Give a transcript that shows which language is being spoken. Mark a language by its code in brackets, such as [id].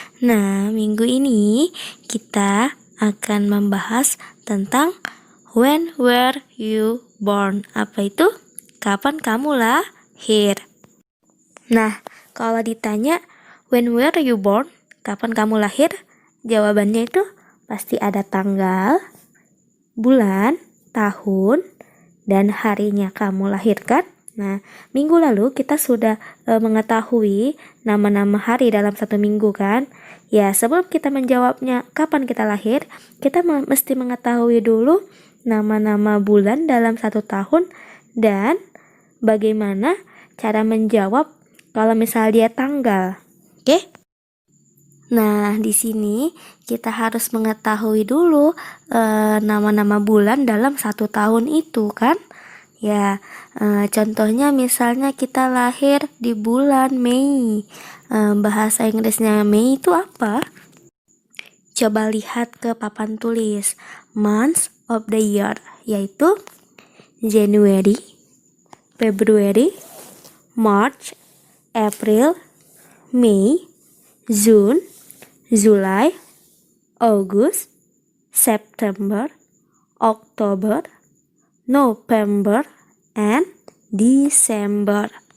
[id] Nah, minggu ini kita akan membahas tentang [en] when were you born. [id] Apa itu? Kapan kamu lahir? Nah, kalau ditanya [en] when were you born, [id] kapan kamu lahir? Jawabannya itu pasti ada tanggal, bulan, tahun, dan harinya kamu lahirkan. Nah, minggu lalu kita sudah mengetahui nama-nama hari dalam satu minggu kan? Ya, sebelum kita menjawabnya kapan kita lahir, kita mesti mengetahui dulu nama-nama bulan dalam satu tahun dan bagaimana cara menjawab kalau misal dia tanggal. Oke? Nah, di sini kita harus mengetahui dulu nama-nama bulan dalam satu tahun itu kan. Ya, contohnya misalnya kita lahir di bulan Mei. Bahasa Inggrisnya Mei itu apa? Coba lihat ke papan tulis. [en] Months of the year, yaitu January, February, March, April, May, June, July, August, September, October, November, and December.